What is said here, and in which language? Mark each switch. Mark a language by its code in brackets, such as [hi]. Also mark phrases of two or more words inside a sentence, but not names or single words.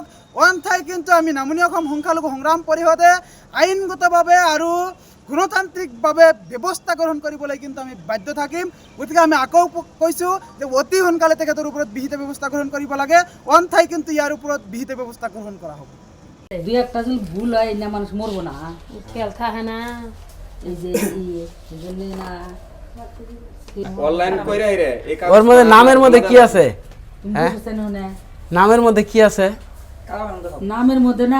[as] অন্যথাই কিন্তু আমি নামনি অসম সংখ্যালঘু সংগ্ৰাম পৰিষদে আইনগতভাৱে আৰু গণতান্ত্ৰিকভাৱে ব্যৱস্থা গ্ৰহণ কৰিবলৈ কিন্তু আমি বাধ্য থাকিম। গতিকে আমি আকৌ কৈছোঁ যে অতি সোনকালে তেখেতৰ ওপৰত বিহিত ব্যৱস্থা গ্ৰহণ কৰিব লাগে, অন্যথাই কিন্তু ইয়াৰ ওপৰত বিহিত ব্যৱস্থা গ্ৰহণ কৰা হ'ব। [bn] দুই একটা যদি ভুল হয় না মানুষ মরবো না, খেয়াল থাকে না এই যে না অনলাইন কইরা রে ওর মধ্যে নামের মধ্যে কি আছে? তুমি হ্যাঁ? বুঝছেন না নামের মধ্যে কি আছে? নামের মধ্যে না